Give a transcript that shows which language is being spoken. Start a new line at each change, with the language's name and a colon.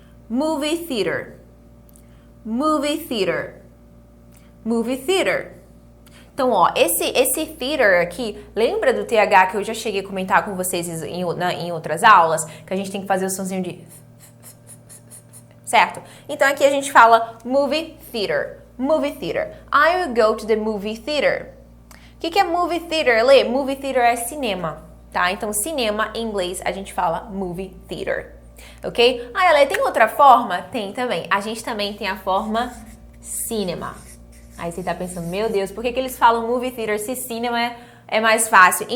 English: Movie theater. Movie theater. Movie theater.
Portuguese: Então, ó, esse theater aqui, lembra do TH que eu já cheguei a comentar com vocês em outras aulas? Que a gente tem que fazer o sonzinho de... Certo? Então, aqui a gente fala movie theater.
English: Movie theater. I will go to the movie theater.
Portuguese: O que é movie theater, Lê? Movie theater é cinema, tá? Então, cinema, em inglês, a gente fala movie theater. Ok? Ah, Lê, tem outra forma? Tem também. A gente também tem a forma cinema. Aí você tá pensando, meu Deus, por que eles falam movie theater se cinema é mais fácil?